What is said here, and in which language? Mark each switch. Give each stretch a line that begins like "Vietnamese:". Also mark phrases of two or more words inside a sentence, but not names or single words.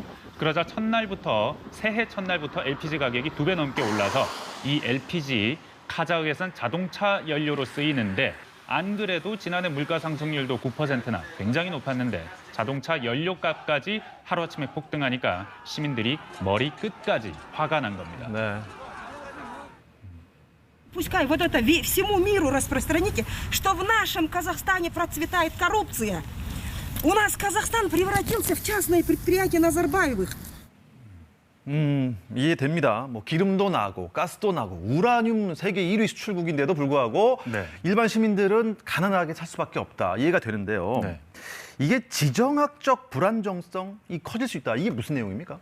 Korean: 그러자 새해 첫날부터 LPG 가격이 2배 넘게 올라서 이 LPG 카자흐에선 자동차 연료로 쓰이는데 안 그래도 지난해 물가 상승률도 9%나 굉장히 높았는데 자동차 연료값까지 하루아침에 폭등하니까 시민들이 머리 끝까지 화가 난 겁니다. 네.
Russian: Пускай вот это всему миру распространите, что в нашем Казахстане процветает коррупция. У нас Казахстан превратился в частное предприятие Назарбаевых.
Korean: 이해됩니다. 기름도 나고 가스도 나고 우라늄 세계 1위 수출국인데도 불구하고 일반 시민들은 가난하게 살 수밖에 없다. 이해가 되는데요. 이게 지정학적 불안정성이 커질 수 있다. 이게 무슨 내용입니까?